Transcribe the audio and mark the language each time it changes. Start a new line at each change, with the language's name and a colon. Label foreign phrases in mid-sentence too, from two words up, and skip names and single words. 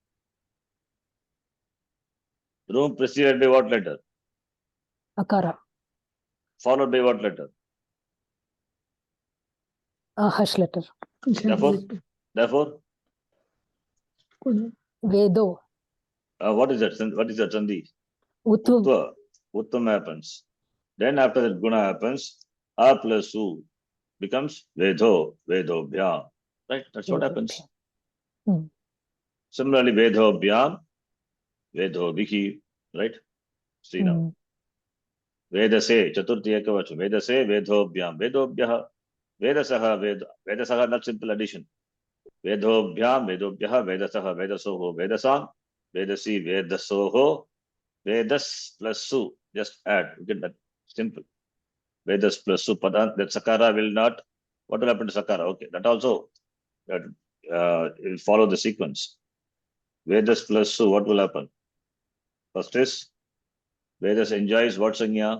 English: Ru preceded by what letter? Akara. Followed by what letter? Harsh letter. Therefore, Vedo. what is that? What is that Sandhi? Uttu. Utva. Uttam happens. Then after that Guna happens, A plus U becomes
Sanskrit: Vedho, Vedo Bhyam.
English: Right? That's what happens. Hmm. Similarly,
Sanskrit: Vedho Bhyam, Vedho Vihi,
English: right? See now.
Sanskrit: Vedase, Chaturthi Ekavacham. Vedase, Vedho Bhyam, Vedo Bhyaha. Vedasaha, Vedasaha,
English: not simple addition.
Sanskrit: Vedho Bhyam, Vedo Bhyaha, Vedasaha, Vedasoho, Vedasam, Vedasi, Vedasoho,
English: Vedas plus Su. Just add. You get that. Simple. Vedas plus Su. Padan, that Sakara will not. What will happen to Sakara? Okay. That also will follow the sequence. Vedas plus Su. What will happen? First is Vedas enjoys what Sanya?